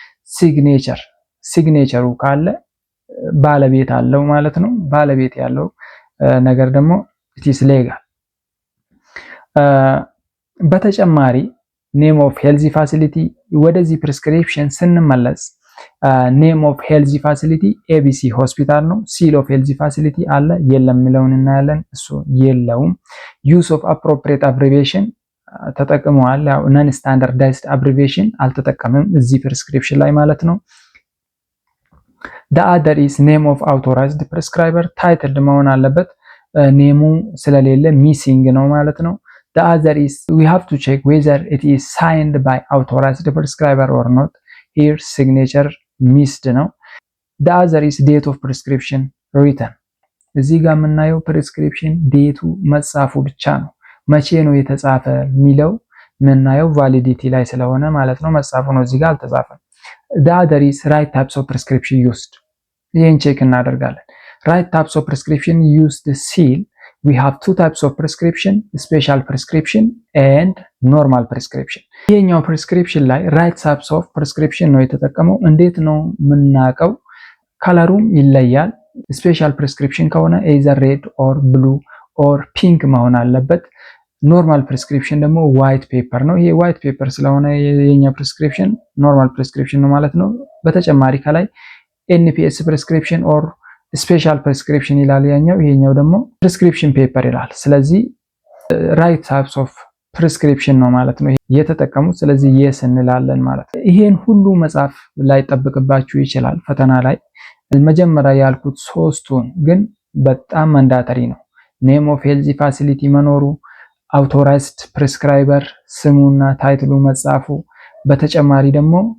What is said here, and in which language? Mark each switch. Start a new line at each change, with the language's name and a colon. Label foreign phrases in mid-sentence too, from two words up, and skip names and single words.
Amharic: ሲግኔቸሩ ካለ ባለቤት አለው ማለት ነው። ባለቤት ያለው ነገር ደግሞ
English: it is legal።
Amharic: በተጨማሪ
English: name of health facility
Amharic: ወደዚህ ፕሪስክሪፕሽን ስንመለስ
English: name of health facility ABC
Amharic: ሆስፒታል ነው።
English: ሲል of health facility
Amharic: አለ የለም የሚለውን እናያለን። እሱ የለውም።
English: use of appropriate abbreviation
Amharic: ተጠቅመዋል። ያው ነን
English: standardized abbreviation
Amharic: አልተጠቀምም እዚህ ፕሪስክሪፕሽን ላይ ማለት ነው።
English: the other is name of authorized prescriber titled
Amharic: መሆን አለበት። ኔሙ ስለሌለ ሚሲንግ ነው ማለት ነው።
English: the other is we have to check whether it is signed by authorized prescriber or not. here signature missed ነው። the other is date of prescription written።
Amharic: እዚህ ጋር የምናየው ፕሪስክሪፕሽን ዴቱ መጻፉ ብቻ ነው። መቼ ነው የተጻፈ የሚለው ምናየው ቫሊዲቲ ላይ ስለሆነ ማለት ነው። መጻፉ ነው እዚህ ጋር አልተጻፈም።
English: the other is right types of prescription used
Amharic: ይሄን ቼክ እናደርጋለን።
English: right types of prescription used ሲል we have two types of prescription special prescription and normal prescription ይሄኛው prescription ላይ right types of prescription
Amharic: ነው የተጠቀመው። እንዴት ነው የምናውቀው? ከለሩም ይለያል።
English: special prescription
Amharic: ከሆነ
English: either red or blue or pink
Amharic: መሆን አለበት።
English: normal prescription
Amharic: ደግሞ
English: white paper
Amharic: ነው። ይሄ ዋይት ፔፐር ስለሆነ የኛ ፕሪስክሪፕሽን
English: normal prescription
Amharic: ነው ማለት ነው። በተጨማሪ ከላይ
English: NPS prescription or special prescription
Amharic: ይላል ያኛው፣ ይሄኛው ደግሞ
English: prescription paper
Amharic: ይላል። ስለዚህ
English: right types of prescription
Amharic: ነው ማለት ነው የተጠቀሙት። ስለዚህ yes እንላለን ማለት ነው። ይሄን ሁሉ መጻፍ ላይ ጠብቅባችሁ ይችላል ፈተና ላይ። መጀመሪያ ያልኩት ሶስቱን ግን በጣም ማንዳተሪ ነው።
English: name of health facility
Amharic: መኖሩ፣
English: authorized prescriber
Amharic: ስሙና ታይትሉ መጻፉ፣ በተጨማሪ ደግሞ